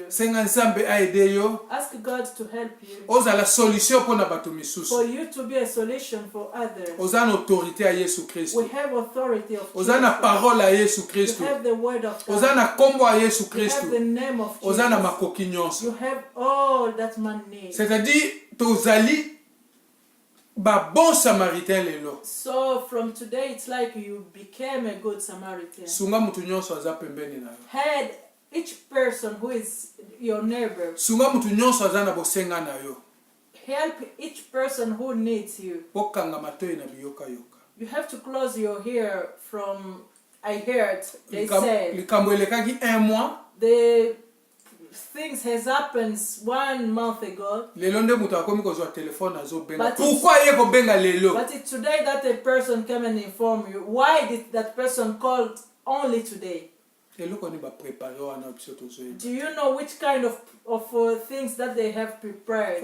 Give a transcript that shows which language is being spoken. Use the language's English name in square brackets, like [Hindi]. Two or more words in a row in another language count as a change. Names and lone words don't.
[English] Ask God to help you. For you to be a solution for others. We have authority of Jesus. You have the word of God. You have the name of Jesus. You have all that man needs. [French] C'est-à-dire, bon Samaritain lelo. [English] So from today it's like you became a good Samaritan. [Lingala] Sunga mutu nyonso aza pembeni na yo. [English] Had each person who is your neighbor. [Lingala] Sunga mutu nyonso aza na bosenga na yo. [English] Help each person who needs you. [Lingala] Okanga matoi na biyoka yoka. [English] You have to close your ear from I heard they said. [Lingala] Likambo elekaki 1 mois. [English] The things has happened 1 month ago. But it's today that a person came and inform you. Why did that person call only today? Do you know which kind of things that they have prepared?